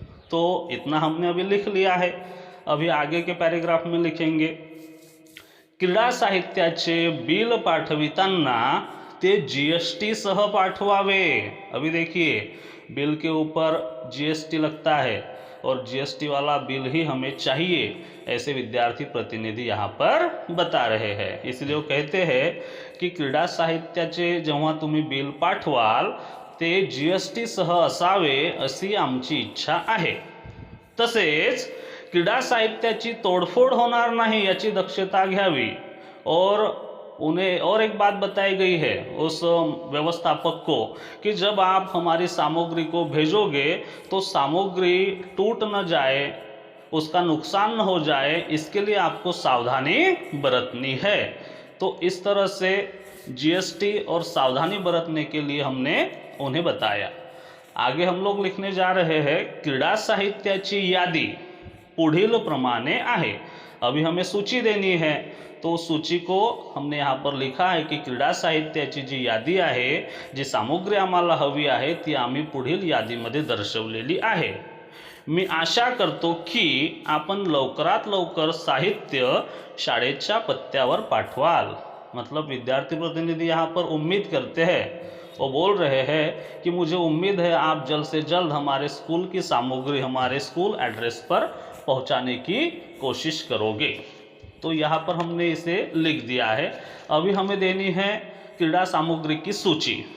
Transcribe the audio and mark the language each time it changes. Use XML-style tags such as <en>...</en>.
<hi>तो इतना हमने अभी लिख लिया है। अभी आगे के पैराग्राफ में लिखेंगे,</hi> <mr>क्रीडा साहित्याचे बिल पाठविताना ते जीएसटी सह पाठवावे।</mr> <hi>अभी देखिए, बिल के ऊपर जीएसटी लगता है और जीएसटी वाला बिल ही हमें चाहिए, ऐसे विद्यार्थी प्रतिनिधि यहाँ पर बता रहे हैं। इसलिए वो कहते हैं की</hi> <mr>क्रीडा साहित्याचे जेव्हा तुम्ही बिल पाठवाल, ते जीएसटी सह असावे अशी आमची इच्छा आहे। तसेच क्रीडा साहित्याची तोडफोड होणार नाही याची दक्षता घ्यावी।</mr> <hi>और उन्हें और एक बात बताई गई है उस व्यवस्थापक को कि जब आप हमारी सामग्री को भेजोगे तो सामग्री टूट न जाए, उसका नुकसान न हो जाए, इसके लिए आपको सावधानी बरतनी है। तो इस तरह से जीएसटी और सावधानी बरतने के लिए हमने उन्हें बताया। आगे हम लोग लिखने जा रहे हैं,</hi> <mr>क्रीडा साहित्याची यादी पुढील प्रमाणे आहे।</mr> <hi>अभी हमें सूची देनी है, तो सूची को हमने यहाँ पर लिखा है कि</hi> <mr>क्रीडा साहित्याची जी यादी आहे, जी सामग्री आम्हाला हवी आहे, ती आम्ही पुढील यादीमध्ये दर्शवलेली आहे। मी आशा करतो की आपण लवकरात लवकर साहित्य शाळेच्या पत्त्यावर पाठवाल।</mr> <hi>मतलब विद्यार्थी प्रतिनिधि यहाँ पर उम्मीद करते हैं, वो बोल रहे हैं कि मुझे उम्मीद है आप जल्द से जल्द हमारे स्कूल की सामग्री हमारे स्कूल एड्रेस पर पहुंचाने की कोशिश करोगे। तो यहाँ पर हमने इसे लिख दिया है। अभी हमें देनी है क्रीडा सामग्री की सूची।</hi>